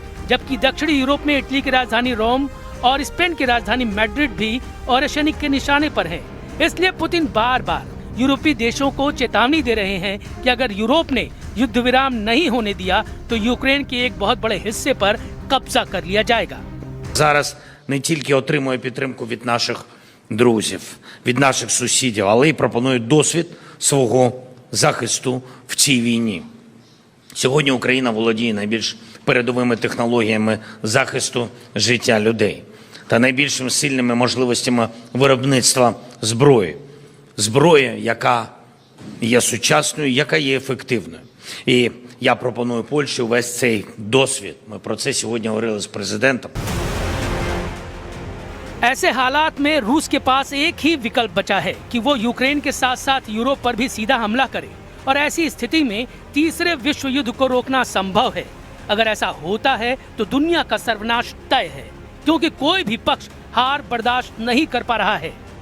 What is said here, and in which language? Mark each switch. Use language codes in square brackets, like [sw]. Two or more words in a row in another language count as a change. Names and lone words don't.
[hi] जबकि दक्षिणी यूरोप में इटली की राजधानी रोम और स्पेन की राजधानी मैड्रिड भी ओशियनिक के निशाने पर हैं। इसलिए पुतिन बार बार यूरोपीय देशों को चेतावनी दे रहे हैं कि अगर यूरोप ने युद्ध विराम नहीं होने दिया तो यूक्रेन के एक बहुत बड़े हिस्से पर कब्जा कर लिया जाएगा। [uk] Зараз не тільки отримує підтримку від наших друзів, від наших сусідів, але й пропонує досвід свого захисту в цій війні. Сьогодні Україна володіє найбільш передовими технологіями захисту життя людей та найбільшими сильними можливостями виробництва зброї. Зброї, яка є сучасною, яка є ефективною. І я пропоную Польщі увесь цей досвід. Ми про це сьогодні говорили з президентом. [hi] ऐसे हालात में रूस के पास एक ही विकल्प बचा है कि वो यूक्रेन के साथ साथ यूरोप पर भी सीधा हमला करे, और ऐसी स्थिति में तीसरे विश्व युद्ध को रोकना संभव है। अगर ऐसा होता है तो दुनिया का सर्वनाश तय है, क्योंकि कोई भी पक्ष हार बर्दाश्त नहीं कर पा रहा है।